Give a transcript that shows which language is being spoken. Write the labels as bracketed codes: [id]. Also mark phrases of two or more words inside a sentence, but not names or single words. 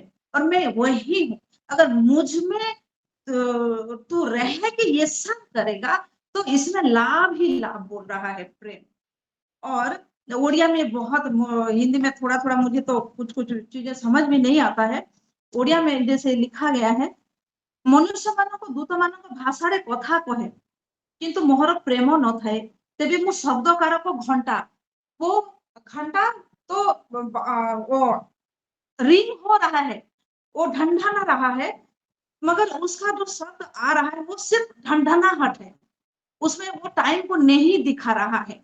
[hi] और मैं वही हूँ, अगर मुझ में तू रह के ये सब करेगा, तो इसमें लाभ ही लाभ, बोल रहा है प्रेम। और उड़िया में बहुत हिंदी में थोड़ा थोड़ा मुझे तो कुछ कुछ चीजें समझ में नहीं आता है। उड़िया में जैसे लिखा गया है, मनुष्य [or] ମାନଙ୍କୁ ଦୂତମାନଙ୍କ ଭାଷାରେ କଥା କହେ, କିନ୍ତୁ ମୋହର ପ୍ରେମ ନ ଥାଏ, ତେବେ ମୁ ଶବ୍ଦକାର କୋ ଘଣ୍ଟା, [hi] वो घंटा तो वो रिंग हो रहा है, वो ढंढना रहा है, मगर उसका जो शब्द आ रहा है वो सिर्फ ढंढनाहट है, उसमें वो टाइम को नहीं दिखा रहा है।